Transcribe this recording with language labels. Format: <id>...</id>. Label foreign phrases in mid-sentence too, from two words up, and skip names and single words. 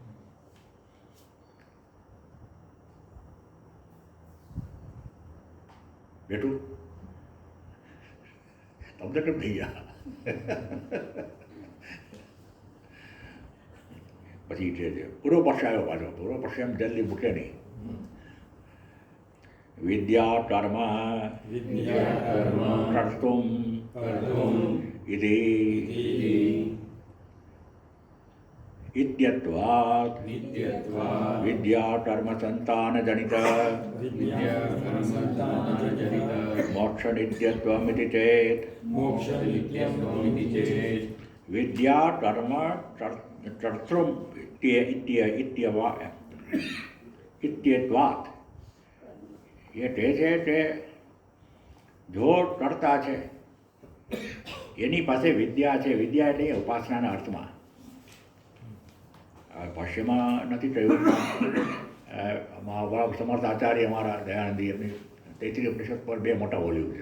<gu>બેઠું તમને કેમ થઈ ગયા? પછી છે પૂર્વ પક્ષ આવ્યો પાછો. પૂર્વ પક્ષ એમ જલ્દી મૂકે નહીં.</gu> <sa>વિદ્યા કર્મ કર્તુમ ઇતિ इत्यत्वात् नित्यत्वात् विद्या कर्म संतान जनित विद्याकर्मसन्तानजनित मोक्ष नित्यत्वमिति चेत् मोक्षनित्यत्वमिति चेत् विद्या कर्म कर्तृ इत्यत्वात्</sa> <gu>એ તે છે તે જો કરતા છે એની પાસે વિદ્યા છે. વિદ્યા એટલે ઉપાસનાના અર્થમાં ભાષ્યમાં નથી કહ્યું. સમર્થ આચાર્ય અમારા દયાનંદી એમની તૈત્રીય ઉપનિષદ પર 2 મોટા વોલ્યુમ છે.</gu>